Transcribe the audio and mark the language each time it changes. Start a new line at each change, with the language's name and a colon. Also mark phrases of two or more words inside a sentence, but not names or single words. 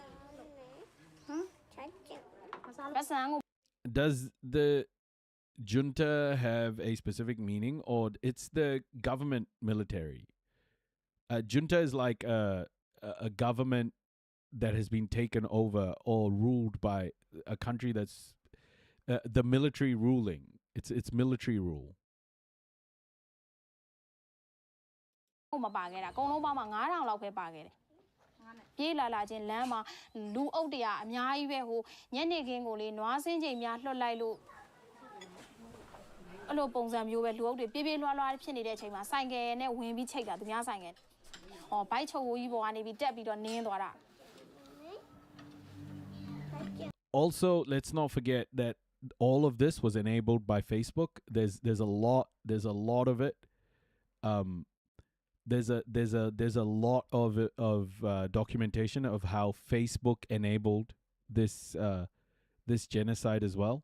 English: Does the junta have a specific meaning, or it's the government military? Junta is like a government that has been taken over or ruled by a country that's the military ruling. It's military rule.
Burmese: မပါခဲ့တာအကုန်လုံးပေါင်းမှာ9000လောက်ပဲပါခဲ့တယ်ပြေးလာချင်းလမ်းမှာလူအုပ်တရာအများကြီးပဲဟိုညနေခင်းကိုလေနွားစင်းချိန်များလွှတ်လိုက်လို့အဲ့လိုပုံစံမျိုးပဲလူအုပ်တွေပြေးပြေးလွှားလွှားဖြစ်နေတဲ့အချိန်မှာဆိုင်ကယ်နဲ့ဝင်ပြီးချိတ်တာသူများဆိုင်ကယ်ဟောဘိုက်ချုပ်ကြီးပေါ်ကနေပြီးတက်ပြီးတော့နင်းသွားတာ
English: Also, let's not forget that all of this was enabled by Facebook. There's a lot of it. There's a lot of documentation of how Facebook enabled this genocide as well.